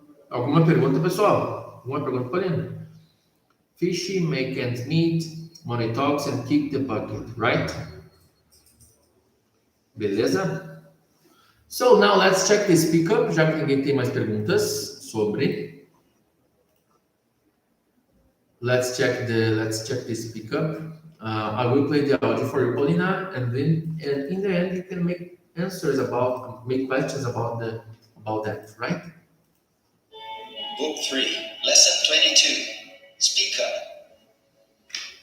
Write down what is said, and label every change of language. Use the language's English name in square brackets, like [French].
[Portuguese] Alguma pergunta, pessoal? Alguma pergunta, Paulina? [English] Fishy, make ends meet, money talks, and kick the bucket, right? [Portuguese] Beleza? [English] So, now let's check the speak up, [Portuguese] já que ninguém tem mais perguntas sobre. [English] Let's check the speak up. I will play the audio for you, Paulina, and in the end, you can make questions about that, right? Book 3, Lesson 22. Speak up.